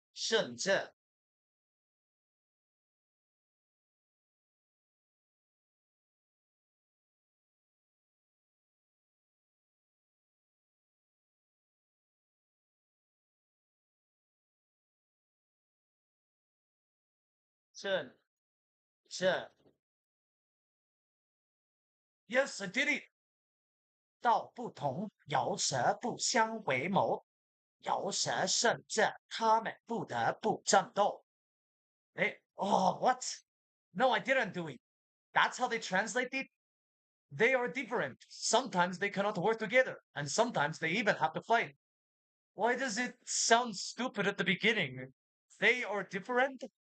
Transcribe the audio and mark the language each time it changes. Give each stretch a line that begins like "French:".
Chinese: 甚至甚至
English: Yes, I did it.
Chinese: 道不同，有时不相为谋，有时甚至他们不得不战斗。
English: Eh? Oh, what? No, I didn't do it. That's how they translate it? They are different. Sometimes they cannot work together, and sometimes they even have to fight. Why does it sound stupid at the beginning? They are different?